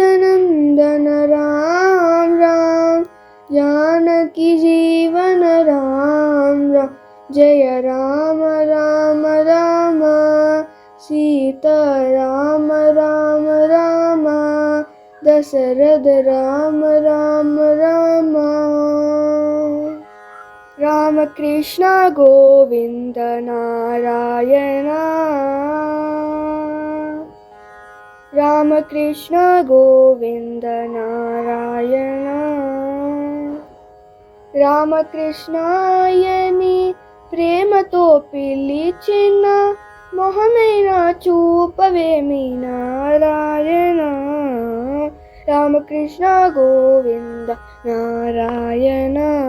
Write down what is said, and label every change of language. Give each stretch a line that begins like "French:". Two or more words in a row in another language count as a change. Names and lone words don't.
Hindi: नंदन राम राम जानकी जीवन राम राम जय राम राम राम सीता राम राम राम दशरथ राम राम राम राम कृष्ण गोविंद नारायण
Telugu: राम कृष्ण गोविंद नारायण రామకృష్ణాయని ప్రేమతో పిలిచిన మొహమైన చూపవేమి నారాయణ రామకృష్ణ గోవింద నారాయణ